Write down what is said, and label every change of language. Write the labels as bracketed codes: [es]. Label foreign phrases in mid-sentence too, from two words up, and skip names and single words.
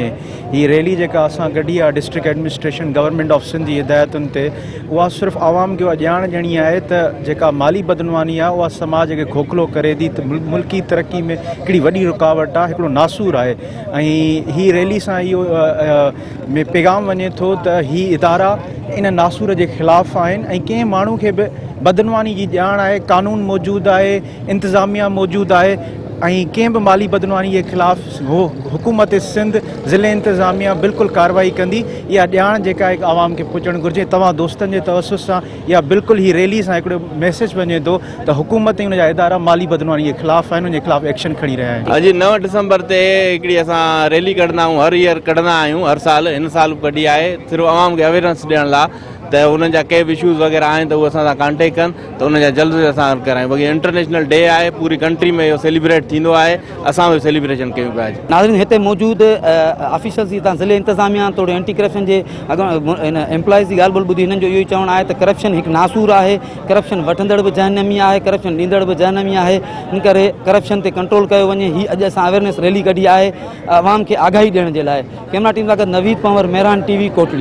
[sd] ही रैली जेका असां कढी आहे [en] District Administration Government of Sindh [sd] जी हिदायतुनि ते उहा सिर्फ़ु आवाम खे ॼाण ॾियणी आहे त जेका माली बदनवानी आहे उहा समाज खे खोखलो करे थी त मुल्की तरक्की में हिकिड़ी वॾी रुकावट आहे, हिकिड़ो नासूर आहे। ऐं ही रैली सां इहो में पैगाम वञे थो त ही इदारा इन नासूर के खिलाफ़ आहिनि ऐं कंहिं माण्हू खे बि बदनवानी की ॼाण आहे, [ur] قانون موجود ہے، انتظامیہ موجود ہے [sd] ऐं कंहिं बि माली बदनवानी के खिलाफ़ हो हुकूमत सिंध ज़िले इंतज़ामिया बिल्कुल कार्रवाई कंदी। इहा ॼाण जेका आहे आवाम के पुॼणु घुरिजे। तव्हां दोस्तनि जे तवसुस सां या बिल्कुल ही रैली सां हिकिड़ो मैसेज वञे थो त हुकूमत ऐं उनजा इदारा माली बदनवानी के खिलाफ़ आहिनि, उनजे खिलाफ़ एक्शन खणी रहिया आहिनि। अॼु 9 दिसंबर ते हिकिड़ी असां रैली कढंदा आहियूं, हर ईयर कढंदा आहियूं, हर साल। इन साल कढी आहे सिर्फ़ु आवाम खे अवेयरनेस ॾियण लाइ त उन्हनि जा के बि इशूज़ वग़ैरह आहिनि त उहे असां सां कॉन्टेक्ट कनि त उन जा जल्द असां करायूं। बाक़ी [en] International Day [sd] आहे, पूरी कंट्री में इहो सेलिब्रेट थींदो आहे, असां बि सेलिब्रेशन कयूं पिया। नाज़रीन हिते मौजूद ऑफिसर्स जी ज़िले इंतज़ामिया तोड़े एंटी करप्शन के इन एम्प्लॉइज़ की गाल बोल ॿुधी हिननि जो इहो ई चवणु आहे त [ur] کرپشن ایک ناسور ہے. [sd] करप्शन वठंदड़ [ur] بھی جہنمی ہے, [sd] करप्शन ॾींदड़ [ur] بھی جہنمی ہے. [sd] इन करे करप्शन ते कंट्रोल कयो वञे। ही अॼु असां [en] awareness rally [sd] कढी आहे आवाम खे आगाही ॾियण जे लाइ। कैमरा टीम सां गॾु नवीद पंवर, मेहरान टीवी, कोटली।